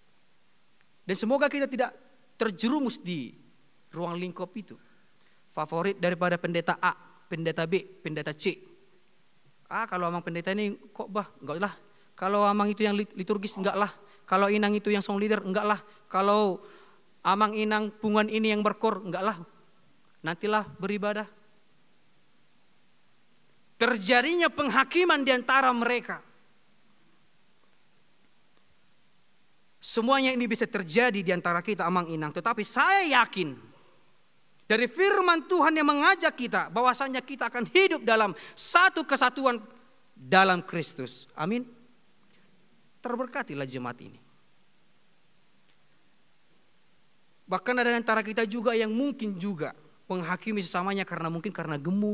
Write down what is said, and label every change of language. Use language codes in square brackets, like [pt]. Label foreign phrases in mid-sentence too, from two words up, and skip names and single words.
[id] Dan semoga kita tidak terjerumus di ruang lingkup itu. Favorit daripada pendeta A, pendeta B, pendeta C. Kalau amang pendeta ini khotbah, enggak lah. Kalau amang itu yang liturgis, enggak lah. Kalau inang itu yang song leader, enggak lah. Kalau [bbc] amang inang punguan [id] ini yang berkor, enggak lah. Nantilah beribadah. Terjadinya penghakiman di antara mereka. Semuanya ini bisa terjadi di antara kita [bbc] amang inang. [id] Tetapi saya yakin dari firman Tuhan yang mengajak kita bahwasanya kita akan hidup dalam satu kesatuan dalam Kristus. Amin. Terberkatilah jemaat ini. Bahkan ada di antara kita juga yang mungkin juga menghakimi sesamanya karena gemuk.